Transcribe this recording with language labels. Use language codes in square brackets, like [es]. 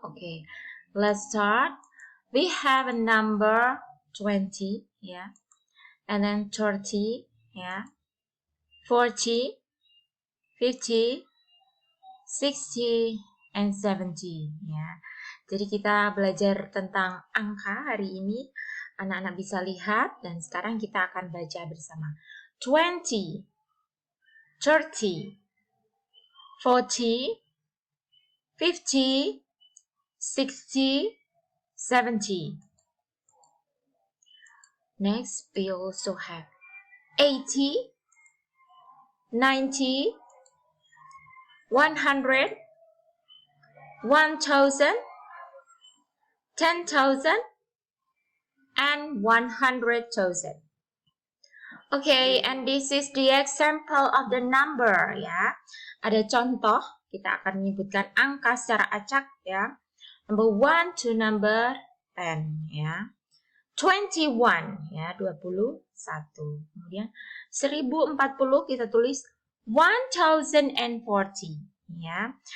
[en] Okay, let's start. We have a number 20, yeah, and then 30, yeah, 40, 50, 60, and 70, ya. [id] Jadi kita belajar tentang angka hari ini. Anak-anak bisa lihat dan sekarang kita akan baca bersama. [en] 20, 30, 40, 50, 60, 70. Next, we also have 80, 90, 100, 1,000, 10,000, and 100,000. Okay, and this is the example of the number, ya. [id] Ada contoh, kita akan menyebutkan angka secara acak, ya. [en] Number 1 to number 10, ya. 21, ya, 21. [id] Kemudian 1040 kita tulis 1040, ya.